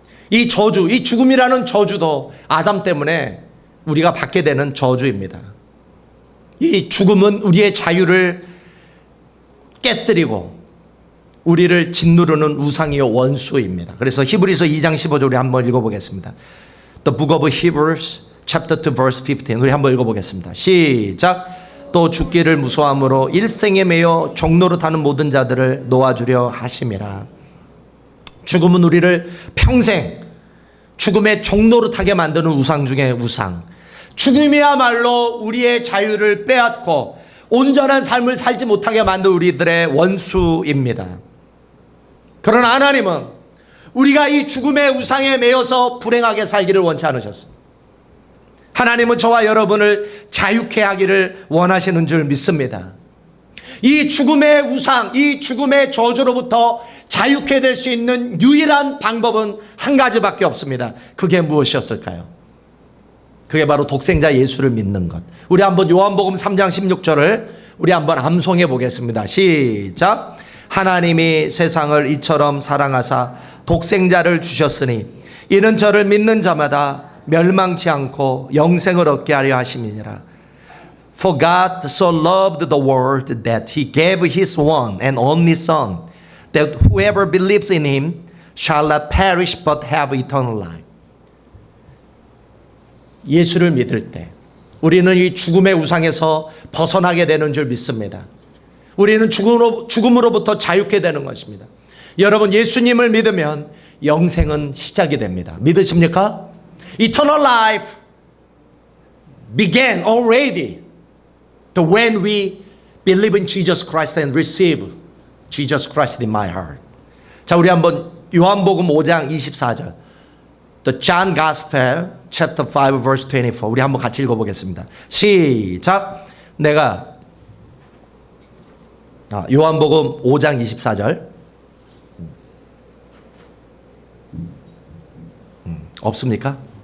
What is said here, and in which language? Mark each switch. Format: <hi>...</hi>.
<ko>이 저주, 이 죽음이라는 저주도 아담 때문에 우리가 받게 되는 저주입니다. 이 죽음은 우리의 자유를 깨뜨리고 우리를 짓누르는 우상이요 원수입니다. 그래서 히브리서 2장 15절 우리 한번 읽어보겠습니다.</ko> <en>The book of Hebrews chapter 2 verse 15</en> <ko>우리 한번 읽어보겠습니다. 시작. 또 죽기를 무서함으로 일생에 매여 종로로 타는 모든 자들을 놓아주려 하심이라. 죽음은 우리를 평생 죽음의 종로로 타게 만드는 우상 중에 우상. 죽음이야말로 우리의 자유를 빼앗고 온전한 삶을 살지 못하게 만든 우리들의 원수입니다. 그러나 하나님은 우리가 이 죽음의 우상에 매여서 불행하게 살기를 원치 않으셨습니다. 하나님은 저와 여러분을 자유케 하기를 원하시는 줄 믿습니다. 이 죽음의 우상, 이 죽음의 저주로부터 자유케 될 수 있는 유일한 방법은 한 가지밖에 없습니다. 그게 무엇이었을까요? 그게 바로 독생자 예수를 믿는 것. 우리 한번 요한복음 3장 16절을 우리 한번 암송해 보겠습니다. 시작. 하나님이 세상을 이처럼 사랑하사 독생자를 주셨으니 이는 저를 믿는 자마다 멸망치 않고 영생을 얻게 하려 하심이니라.</ko> <en>For God so loved the world that he gave his one and only son, that whoever believes in him shall not perish but have eternal life.</en> <ko>예수를 믿을 때 우리는 이 죽음의 우상에서 벗어나게 되는 줄 믿습니다. 우리는 죽음으로부터 자유케 되는 것입니다. 여러분, 예수님을 믿으면 영생은 시작이 됩니다. 믿으십니까?</ko> <en>Eternal life began already when we believe in Jesus Christ and receive Jesus Christ in my heart.</en> <ko>자, 우리 한번 요한복음 5장 24절</ko> <en>The John Gospel chapter 5 verse 24</en> <ko>우리 한번 같이 읽어보겠습니다. 시작. 내가 요한복음 5장 24절 없습니까?</ko>